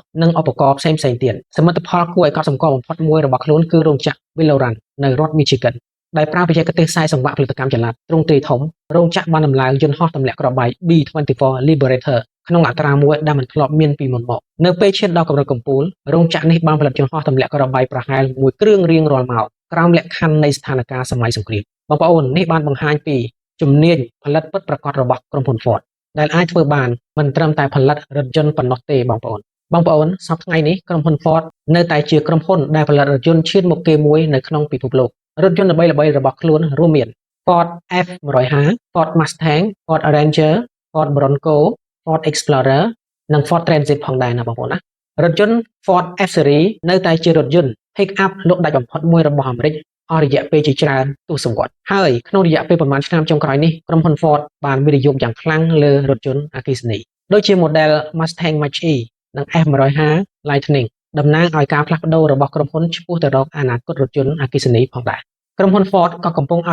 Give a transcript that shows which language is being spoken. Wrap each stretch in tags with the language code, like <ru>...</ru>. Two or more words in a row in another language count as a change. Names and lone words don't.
<km>និងឧបករណ៍ផ្សេងៗទៀតសមិទ្ធផលគួរឲ្យកត់សម្គាល់បំផុតមួយរបស់ខ្លួនគឺរោងចក្រ Valoran នៅរដ្ឋ Michigan ដែលប្រើបច្ចេកទេសខ្សែសង្វាក់ផលិតកម្មចល័តទ្រង់ទ្រាយធំរោងចក្របានដំឡើងយន្តហោះទម្លាក់គ្រាប់បែក B-24 Liberator ក្នុងអត្រាមួយដែលមិនធ្លាប់មានពីមុនមកនៅពេលឈានដល់កម្រិតកំពូលរោងចក្រនេះបានផលិតយន្តហោះទម្លាក់គ្រាប់បែកប្រហែល1គ្រឿងរៀងរាល់ម៉ោងក្រោមលក្ខខណ្ឌនៃស្ថានភាពសម័យសង្គ្រាមបងប្អូននេះបានបង្ហាញពីជំ នាញផលិតពិតប្រាកដរបស់ក្រុមហ៊ុន Ford ដែលអាចធ្វើបានមិនត្រឹមតែផលិតរថយន្តប៉ុណ្ណោះទេបងប្អូនសប្តាហ៍ថ្ងៃនេះក្រុមហ៊ុន Ford នៅតែជាក្រុមហ៊ុនដែលផលិតរថយន្តឈានមុខគេមួយនៅក្នុងពិភពលោករថយន្តល្បីៗរបស់ខ្លួនរួមមាន Ford F150 Ford Mustang Ford Ranger Ford Bronco Ford Explorer និង Ford Transit ផងដែរណាបងប្អូនណារថយន្ត Ford F-Series នៅតែជារថយន្ត pick-up លោកដាច់បំផុតមួយរបស់អាមេរិកអស់រយៈពេលជាច្រើនទសវត្សរ៍ហើយក្នុងរយៈពេលប្រមាណឆ្នាំចុងក្រោយនេះក្រុមហ៊ុន Ford បានវិនិយោគយ៉ាងខ្លាំងលើរថយ ន្តអគ្គិសនីដូចជា model Mustang Mach-E និង F150 Lightning តំណាងឲ្យការផ្លាស់ប្ដូររបស់ក្រុមហ៊ុនឆ្ពោះទៅរកអនាគតរថយន្តអគ្គិសនីផងដែរក្រុមហ៊ុន Ford ក៏កំពុងអ</km>